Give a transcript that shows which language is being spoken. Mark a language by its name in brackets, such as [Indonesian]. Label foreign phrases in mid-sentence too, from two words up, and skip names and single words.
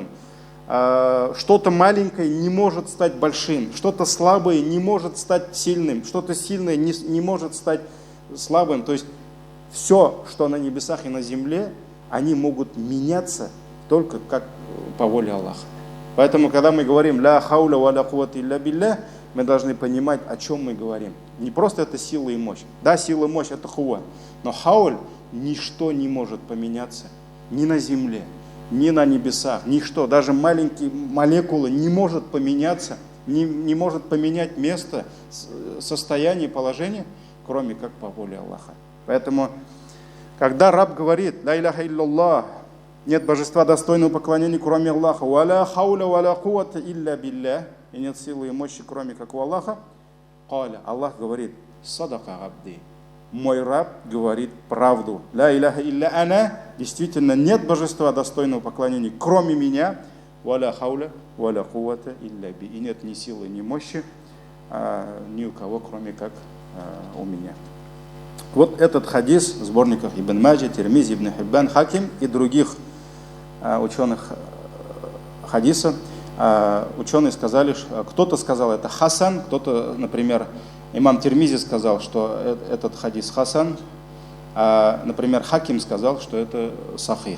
[Russian] Что-то маленькое не может стать большим, что-то слабое не может стать сильным, что-то сильное не может стать слабым. То есть все, что на небесах и на земле, они могут меняться только как по воле Аллаха. Поэтому, когда мы говорим [Arabic] «لا حول ولا قوة إلا بالله», [Russian] мы должны понимать, о чем мы говорим. Не просто это сила и мощь. Да, сила и мощь — это хуа. Но хауль — ничто не может поменяться ни на земле, ни на небесах, ничто, даже маленькие молекулы не может поменяться, не может поменять место, состояние, положение, кроме как по воле Аллаха. Поэтому, когда раб говорит: [Arabic] «لا إله إلا الله», [Russian] нет божества достойного поклонения, кроме Аллаха, [Arabic] «ولا حول ولا قوة إلا بالله», [Russian] и нет силы и мощи, кроме как у Аллаха, «Каля», Аллах говорит: [Arabic] «صدق عبدي», [Russian] мой раб говорит правду. [Arabic] «لا إله إلا أنا», [Russian] действительно нет божества достойного поклонения, кроме меня, [Arabic] «ولا حول ولا قوة إلا بي», [Russian] и нет ни силы, ни мощи ни у кого, кроме как у меня. Вот этот хадис в сборниках Ибн Маджа, Тирмизи, Ибн Хиббан, Хаким и других ученых хадиса. Ученые сказали, кто-то сказал это хасан, кто-то, например, имам Тирмизи сказал, что этот хадис хасан, например, Хаким сказал, что это сахих.